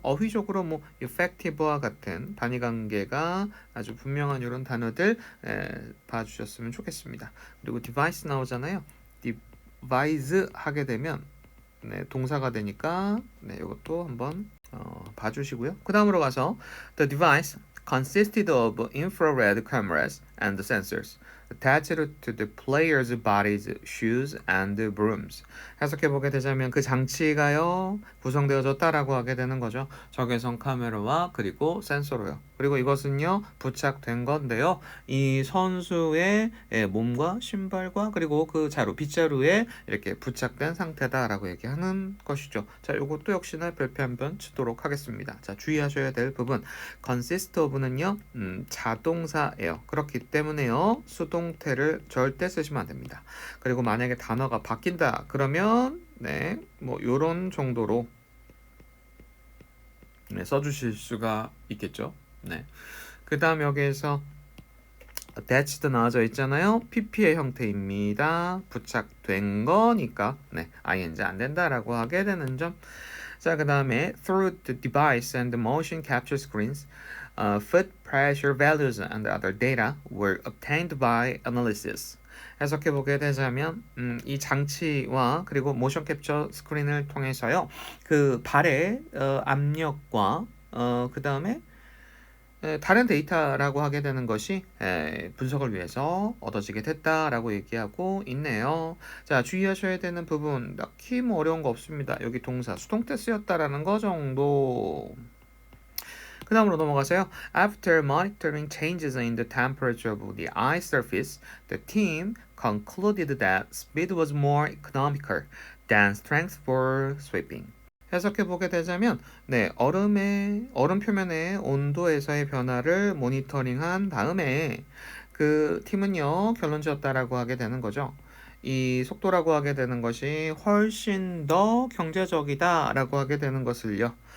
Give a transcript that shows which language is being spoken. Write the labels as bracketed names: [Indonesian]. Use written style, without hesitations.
[Korean] 어휘적으로 effective와 같은 단위 관계가 아주 분명한 이런 단어들 봐주셨으면 좋겠습니다. 그리고 device 나오잖아요. device 하게 되면 네, 동사가 되니까 네, 이것도 한번 봐주시고요. 그 다음으로 가서 [English] the device consisted of infrared cameras and sensors. attached to the players' bodies, shoes, and brooms. [Korean] 해석해보게 되자면 그 장치가요 구성되어졌다라고 하게 되는 거죠. 적외선 카메라와 그리고 센서로요. 그리고 이것은요 부착된 건데요. 이 선수의 몸과 신발과 그리고 그 자루, 빗자루에 이렇게 부착된 상태다라고 얘기하는 것이죠. 자, 이것도 역시나 별표 한번 치도록 하겠습니다. 자, 주의하셔야 될 부분. consist of는요 자동사예요. 그렇기 때문에요 수동태를 절대 쓰시면 안 됩니다. 그리고 만약에 단어가 바뀐다 그러면 네, 뭐 요런 정도로 네, 써주실 수가 있겠죠. 네. 그 다음 여기에서 attached 나와져 있잖아요. PP의 형태입니다. 부착된 거니까 네, ing 안 된다라고 하게 되는 점. 자, 그 다음에 [English] through the device and the motion capture screens, foot pressure values and other data were obtained by analysis. [Korean] 해석해 보게 되자면 이 장치와 그리고 모션 캡처 스크린을 통해서요. 그 발의 압력과 그 다음에 다른 데이터라고 하게 되는 것이 분석을 위해서 얻어지게 됐다라고 얘기하고 있네요. 자, 주의하셔야 되는 부분 딱히 뭐 어려운 거 없습니다. 여기 동사 수동태 쓰였다라는 거 정도. 그 다음으로 넘어가세요. [English] After monitoring changes in the temperature of the ice surface, the team concluded that speed was more economical than strength for sweeping. [Korean] 해석해 보게 되자면 네, 얼음 표면의 온도에서의 변화를 모니터링한 다음에 그 팀은요 결론 지었다라고 하게 되는 거죠. 이 속도라고 하게 되는 것이 훨씬 더 경제적이다라고 하게 되는 것을요.